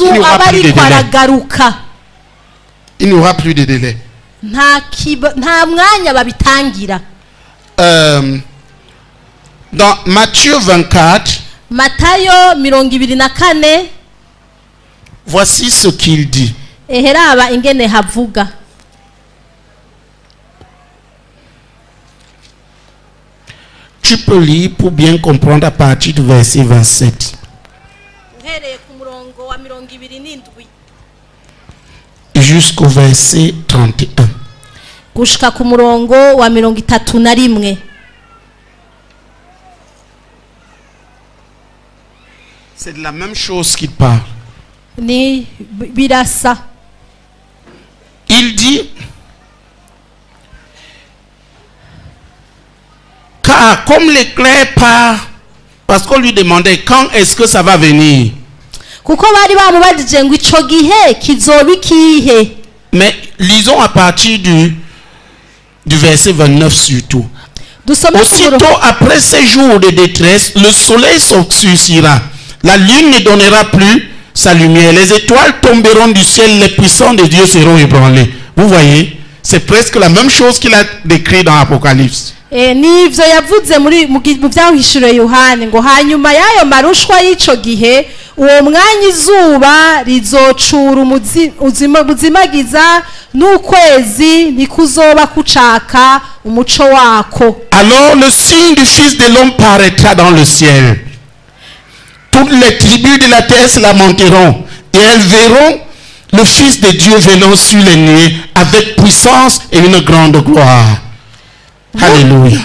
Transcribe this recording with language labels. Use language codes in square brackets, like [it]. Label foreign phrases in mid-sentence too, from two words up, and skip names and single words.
[fr] Il n'y aura [rn] aba [fr] plus de [rn] ariko [fr] délai. [rn] aragaruka. [fr] Il n'y aura plus de délai. [rn] Nta mwanya babitangira. [fr] Dans Matthieu 24, [rn] Matayo 24 [fr] voici ce qu'il dit. [rn] eheraba ingene havuga. [fr] Tu peux lire pour bien comprendre à partir du verset 27. [rn] Uhereye ku murongo wa 27 [fr] Jusqu'au verset 31. [rn] gushika ku murongo wa 31. [fr] C'est de la même chose qu'il parle. [rn] Ni birasa. [fr] Il dit, part comme l'éclair part, parce qu'on lui demandait quand est-ce que ça va venir. [rn] kuko bari bamubajije ngo ico gihe kizoba ikihe. [fr] Mais lisons à partir du verset 29 surtout. Aussitôt après ces jours de détresse, le soleil s'obscurcira, la lune ne donnera plus sa lumière, les étoiles tomberont du ciel, les puissants de Dieu seront ébranlés. Vous voyez, c'est presque la même chose qu'il a décrit dans l'Apocalypse. [rn] Nivyo yavuze mu vyahishuriye Yohane ngo hanyuma y'ayo marushwa y'ico gihe uwo mwanya izuba rizocura uzimagiza n'ukwezi nikuzoba kucaka umuco wako. [fr] Alors le signe du Fils de l'homme paraîtra dans le ciel. Toutes les tribus de la terre se lamenteront et elles verront le Fils de Dieu venant sur les nuées avec puissance et une grande gloire. Alléluia.